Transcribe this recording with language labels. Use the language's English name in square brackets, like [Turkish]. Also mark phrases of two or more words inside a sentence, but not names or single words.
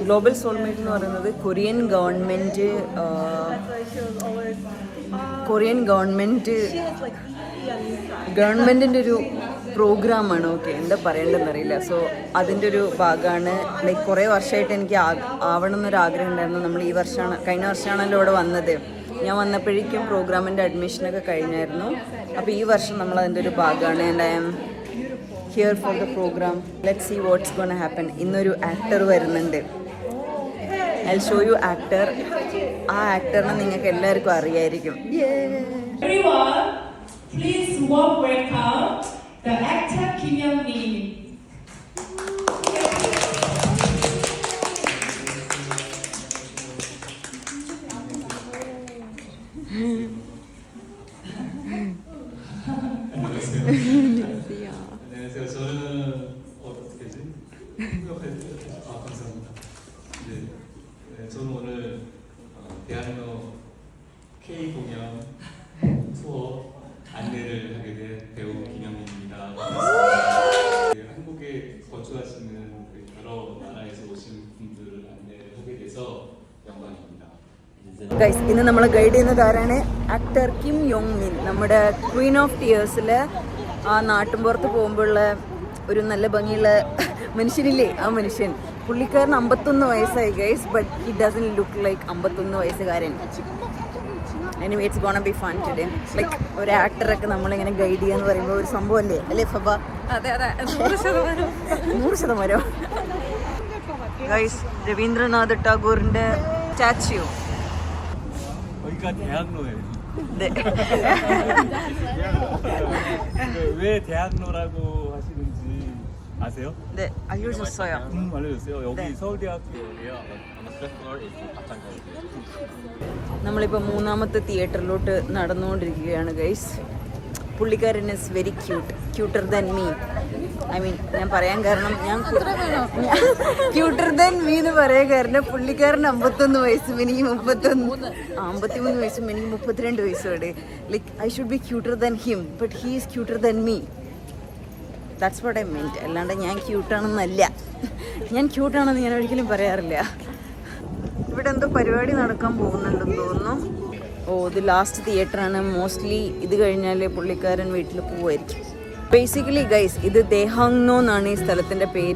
[Malayalam] ഗ്ലോബൽ സോൾമേറ്റ് എന്ന് പറയുന്നത് ഗവൺമെൻറ്റിൻ്റെ ഒരു പ്രോഗ്രാമാണ്. ഓക്കെ, എന്താ പറയേണ്ടതെന്നറിയില്ല. സോ അതിൻ്റെ ഒരു ഭാഗമാണ്. ലൈക്ക് കുറേ വർഷമായിട്ട് എനിക്ക് ആവണം എന്നൊരാഗ്രഹം ഉണ്ടായിരുന്നു. നമ്മൾ ഈ വർഷമാണ്, കഴിഞ്ഞ വർഷമാണല്ലോ ഇവിടെ വന്നത്. ഞാൻ വന്നപ്പോഴേക്കും പ്രോഗ്രാമിൻ്റെ അഡ്മിഷനൊക്കെ കഴിഞ്ഞായിരുന്നു. അപ്പോൾ ഈ വർഷം നമ്മൾ അതിൻ്റെ ഒരു ഭാഗമാണ്. [English] And I am here for the program. Let's see what's gonna happen. [Malayalam] ഇന്നൊരു ആക്ടർ വരുന്നുണ്ട്. [English] I will show you actor. [Malayalam] ആ ആക്ടറിനെ നിങ്ങൾക്ക് എല്ലാവർക്കും അറിയായിരിക്കും. [English] Everyone, please warm welcome the actor Kim Young-min. [Korean] 안녕하세요. 저는 어떻게 되지? 감사합니다. 네, 저는 오늘 대한민국 K 공연 투어 안내를 하게 된 배우 김영민입니다. 네, 한국에 거주하시는 여러 나라에서 오신 분들을 안내를 하게 돼서 영광입니다. [Malayalam] ഗൈസ്, ഇന്ന് നമ്മളെ ഗൈഡ് ചെയ്യുന്നത് ആരാണ്? ആക്ടർ കിം യോങ് മിൻ. നമ്മുടെ ക്വീൻ ഓഫ് ടിയേഴ്സിൽ ആ നാട്ടിൻപുറത്ത് പോകുമ്പോഴുള്ള ഒരു നല്ല ഭംഗിയുള്ള മനുഷ്യനില്ലേ, ആ മനുഷ്യൻ. പുള്ളിക്കാരൻ 51 വയസ്സായി ഗൈസ്, [English] But he doesn't look like 51 വയസ്സുകാരൻ. Anyway, it's gonna be fun today. [Malayalam] ലൈക്ക് ഒരു ആക്ടറൊക്കെ നമ്മളിങ്ങനെ ഗൈഡ് ചെയ്യാന്ന് പറയുമ്പോൾ ഒരു സംഭവമല്ലേ, അല്ലേ ഫബ? അതെ 100%. ഗൈസ്, രവീന്ദ്രനാഥ് ടാഗോറിന്റെ സ്റ്റാച്യു. [Korean] 여기가 대학로예요. 네. 왜 대학로라고 하시는지 아세요? 네, 알려줬어요. 알려줬어요. 여기 네. 서울대학교예요. [Malayalam] നമ്മളിപ്പോൾ 3ാമത്തെ തിയേറ്ററിലോട്ട് നടന്നുകൊണ്ടിരിക്കുകയാണ് ഗൈസ്. [English] പുള്ളിക്കാരൻ is very cuter than me. I mean, [Malayalam] ഞാൻ പറയാൻ കാരണം [English] cuter than me [Malayalam] എന്ന് പറയാൻ കാരണം പുള്ളിക്കാരൻ 51 വയസ്സും എനിക്ക് 53 വയസ്സും എനിക്ക് 32 വയസ്സുമാണ്. [English] Like I should be cuter than him, but he is cuter than me. That's what I meant. [Malayalam] അല്ലാണ്ട് ഞാൻ ക്യൂട്ടാണെന്നല്ല. ഞാൻ ക്യൂട്ടാണെന്ന് ഞാൻ ഒരിക്കലും പറയാറില്ല. ഇവിടെ എന്തോ പരിപാടി നടക്കാൻ പോകുന്നുണ്ടെന്ന് തോന്നുന്നു. ഓ, ഇത് ലാസ്റ്റ് തിയേറ്ററാണ്. മോസ്റ്റ്ലി ഇത് കഴിഞ്ഞാൽ പുള്ളിക്കാരൻ വീട്ടിൽ പോവുമായിരിക്കും. ബേസിക്കലി ഗൈസ്, ഇത് ദേഹാങ്നോ എന്നാണ് ഈ സ്ഥലത്തിൻ്റെ പേര്.